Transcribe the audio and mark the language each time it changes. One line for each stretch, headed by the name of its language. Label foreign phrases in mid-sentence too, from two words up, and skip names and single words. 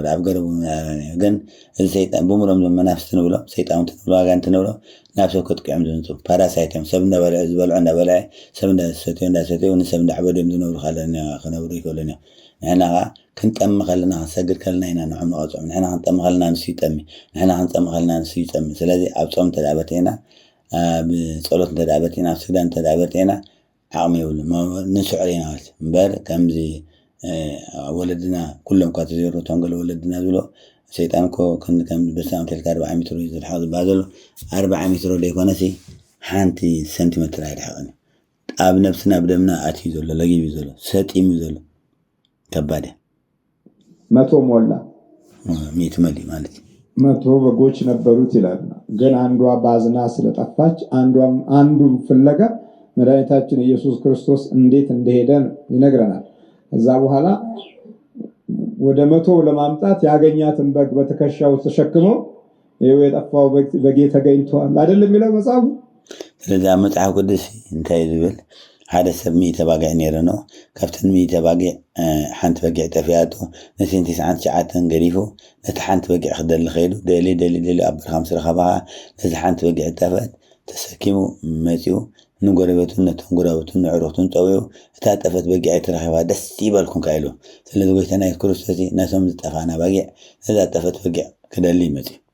Tigrinya: ኣብ ገረቡ ግን እዚ ሰይጣን ብምሮም መናፍስቲ ንብሎ ሰይጣን ንብሎ ኣጋንንቲ ንብሎ ናብ ሰብ ከጥቅዖም ዝንፁ ፓራሳይቶም ሰብ እንዳበልዐ ዝበልዑ እንዳበልዐ ሰብ እንዳሰተዩ ንሰብ እንዳዕበድዮም ዝነብሩ ካለና ክነብሩ ይክእሉን እዮም ንሕና ከዓ ክንጠሚ ከለና ክንሰግድ ከለና ኢና ንዖም ንቐፅዖም ንሕና ክንጠሚ ከለና ንሱ ይጠሚ ንሕና ክንፀሚ ከለና ንሱ ይፀሚ ስለዚ ኣብ ፆም ተደኣ በቲዕና ኣብ ፀሎት ተደኣ በቲዕና ኣብ ስግዳን ተደኣ በቲዕና ዓቕሚ የብሉ ንስዕር ኢና ማለት እምበር ከምዚ ወለድና ኩሎም ኳ ተዘይሮቶም ገለ ወለድና ዝብሎ ሰይጣን እኮ ከም በሳም ተልካ 40 ሜትሮ ዝልሓቅ ዝበሃል ዘሎ 40 ሜትሮ ደይኮነሲ ሓንቲ ሴንቲሜትር ኣይድሕቕን ኣብ ነብስና ብደምና ኣትዩ ዘሎ ለጊቡ ዘሎ ሰጢሙ ዘሎ ከባድ
Amharic: መቶ ሞላ
Tigrinya: ሚት መሊ ማለት
Amharic: መቶ በጎች ነበሩት ይላል ግን አንዷ ባዝና ስለጠፋች አንዱ ፍለጋ መድኃኒታችን ኢየሱስ ክርስቶስ እንዴት እንደሄደ ይነግረናል ከዛ በኋላ ወደ መቶ ለማምጣት ያገኛትን በግ በተከሻው ተሸክሞ ይሄው የጠፋው በግ ተገኝቷል አይደለም የሚለው መጽሐፉ
Tigrinya: ስለዚህ መጽሐፍ ቅዱስ እንታይ ዝብል ሓደ ሰብ ሚተባግዕ ነይሩ ነው ካብተን ሚተባግዕ ሓንቲ በጊዕ ጠፊያቱ ነቲ 99 ገሪፉ ነቲ ሓንቲ በጊዕ ክደሊ ኸይዱ ደሊ ኣብ በረኻ ምስ ረኸባ ነዚ ሓንቲ በጊዕ ጠፈት ተሰኪሙ መፂኡ ንጎረቤቱን ነቶም ጎረቤቱን ንዕሩኽቱን ፀውዩ እታ ጠፈት በጊዕ ኣይትረኺባ ደስ ይበልኩም ካኢሉ ስለዚ ጎይታና ኢየሱስ ክርስቶስ ነቶም ዝጠፋና በጊዕ ነዛ ጠፈት በጊዕ ክደሊ መፂኡ